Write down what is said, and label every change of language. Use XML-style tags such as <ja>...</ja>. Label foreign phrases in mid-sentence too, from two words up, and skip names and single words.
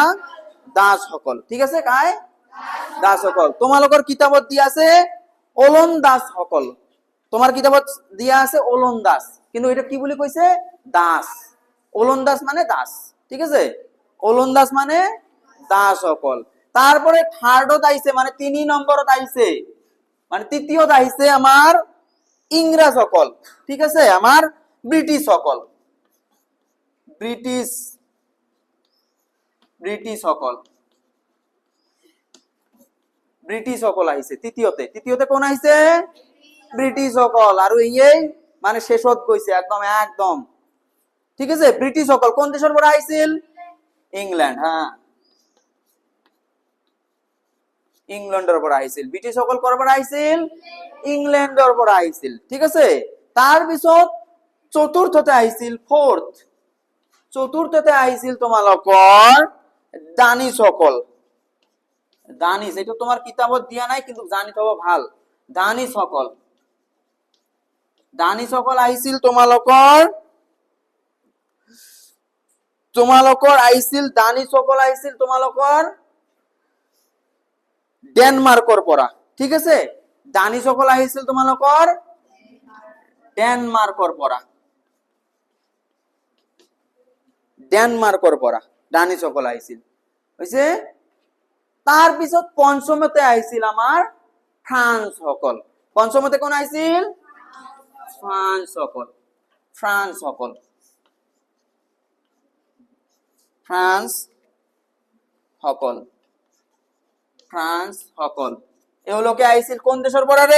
<as>দাস সকল। ঠিক আছে, কাই? দাস সকল। তোমালোকৰ কিতাপত দিয়া আছে ওলন্দাজ সকল, তোমার কিতাপত দিয়া আছে ওলন্দাজ, কিন্তু এটা কি বুলি কৈছে? দাস। ওলন্দাজ মানে দাস। ঠিক আছে, ওলন্দাজ মানে দাস সকল। তারপরে থার্ডত আইছে, মানে 3 নম্বরত আইছে, মানে তৃতীয়ত আইছে আমার ইংরেজ সকল। ঠিক আছে, আমার ব্রিটিশ সকল, ব্রিটিশ ব্রিটিশ সকল, ব্রিটিশ সকল আইছে তৃতীয়তে। তৃতীয়তে কোন আইছে? ব্রিটিশ সকল। আর এই মানে শেষত গৈছে একদম একদম। ঠিক আছে, ব্রিটিশ সকল কোন দেশের পৰা আইছিল? ইংল্যান্ড। হ্যাঁ, ইংল্যান্ডের পৰা আইছিল। ব্রিটিশ সকল কৰ পৰা আইছিল? ইংল্যান্ডের পৰা আইছিল। ঠিক আছে, তার পিছত চতুৰ্থতে আইছিল, ফোর্থ, চতুৰ্থতে আইছিল তোমালোকৰ দানিশ সকল। দানিশ, এটা তোমার কিতাবত দিয়া নাই, কিন্তু জানি থব ভাল। দানিশ সকল, দানিশ সকল আহিছিল তোমালোকৰ আহিছিল, দানিশ সকল আহিছিল তোমালোকৰ ডেনমার্কৰ পৰা। ঠিক আছে, দানিশ সকল আহিছিল তোমালোকৰ ডেনমার্কৰ পৰা, ডেনমার্কৰ পৰা দানিশ সকল আহিছিল। হৈছে, তার পিছত পঞ্চমতে আহিছিল আমার ফ্রান্স সকল। পঞ্চমতে কোন আহিছিল? ফ্রান্স সকল। ফ্রান্স সকল, ফ্রান্স সকল, ফ্রান্স সকল এগুলোকে আইছিল কোন দেশের পড়া রে?</as>